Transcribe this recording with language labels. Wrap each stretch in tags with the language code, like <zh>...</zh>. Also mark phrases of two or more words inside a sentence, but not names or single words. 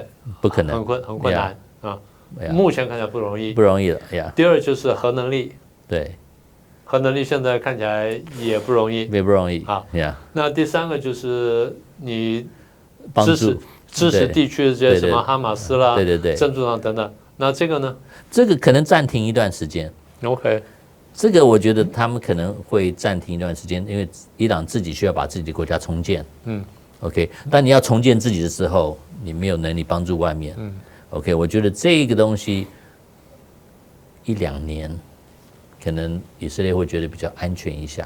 <zh>不可能，很困難啊。目前看起來不容易了。第二就是核能力，對，核能力现在看起来也不容易，也不容易。好，那第三个就是你支持地區的這些什麼哈馬斯啦，對，真主黨等等。那這個呢？這個可能暫停一段時間。 OK。這個我覺得他們可能會暫停一段時間，因為伊朗自己需要把自己的國家重建。OK， 但你要重建自己的時候，你沒有能力幫助外面。OK， 我覺得這個東西1-2年，可能以色列會覺得比較安全一下。</zh>